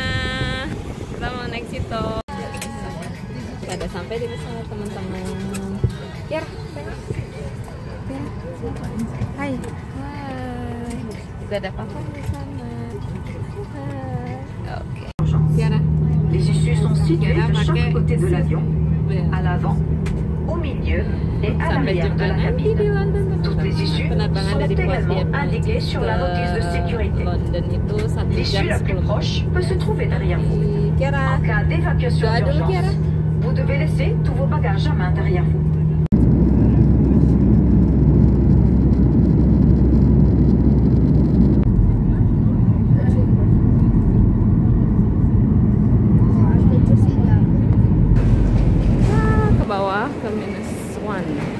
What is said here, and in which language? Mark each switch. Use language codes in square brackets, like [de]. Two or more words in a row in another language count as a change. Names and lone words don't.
[id] Kita mau naik situ. Kita udah sampai di pesawat, teman-teman. Ya, hai. Hai. Udah ada papa di sana. Hai. Oke. Kiara. [fr] Les issues sont situées de chaque côté de l'avion, à l'avant, au milieu et à l'arrière de la cabine. Toutes les issues sont également indiquées sur la notice de sécurité. L'issue la plus proche peut se trouver derrière vous. En cas d'évacuation d'urgence, vous devez laisser tous vos bagages à main derrière vous. [id] Bawah ke -1.